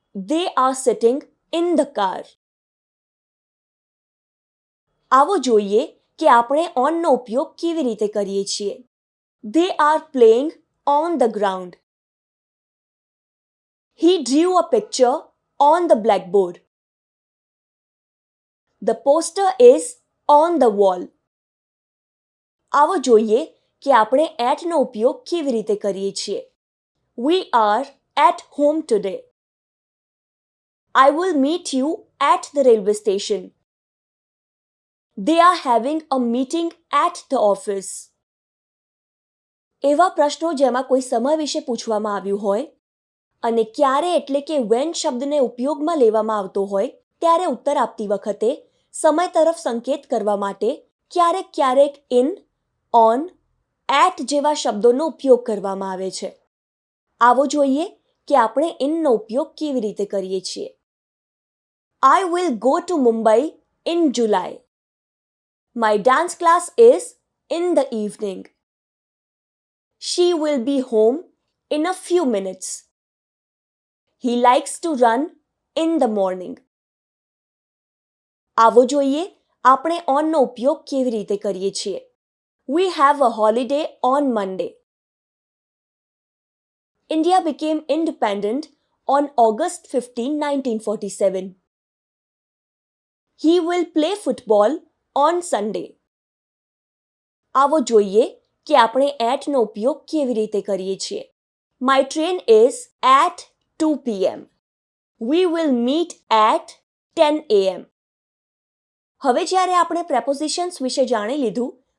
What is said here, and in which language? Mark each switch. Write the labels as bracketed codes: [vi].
[en] They are sitting in the car. [gu] આવો જોઈએ કે આપણે ઓનનો ઉપયોગ કેવી રીતે કરીએ છીએ. [en] They are playing on the ground. He drew a picture on the blackboard. The poster is on the wall. [gu] આવો જોઈએ કે આપણે એટનો ઉપયોગ કેવી રીતે કરીએ છીએ. [en] We are at home today. I will meet you at the railway station. They are having a meeting at the office. [gu] એવા પ્રશ્નો જેમાં કોઈ સમય વિશે પૂછવામાં આવ્યું હોય અને ક્યારે એટલે કે when શબ્દને ઉપયોગમાં લેવામાં આવતો હોય ત્યારે ઉત્તર આપતી વખતે સમય તરફ સંકેત કરવા માટે ક્યારેક ઇન, ઓન, એટ જેવા શબ્દોનો ઉપયોગ કરવામાં આવે છે. આવો જોઈએ કે આપણે ઇનનો ઉપયોગ કેવી રીતે કરીએ છીએ. [en] I will go to Mumbai in July. My dance class is in the evening. She will be home in a few minutes. He likes to run in the morning. [gu] આવો જોઈએ આપણે ઓનનો ઉપયોગ કેવી રીતે કરીએ છીએ. [en] We have a holiday on Monday. India became independent on August 15, 1947. He will play football on Sunday. [gu] આવો જોઈએ કે આપણે એટનો ઉપયોગ કેવી રીતે કરીએ છીએ. [en] My train is at 2 p.m. We will meet at 10 a.m. [gu] હવે જ્યારે આપણે પ્રેપોઝિશન્સ વિશે જાણી લીધું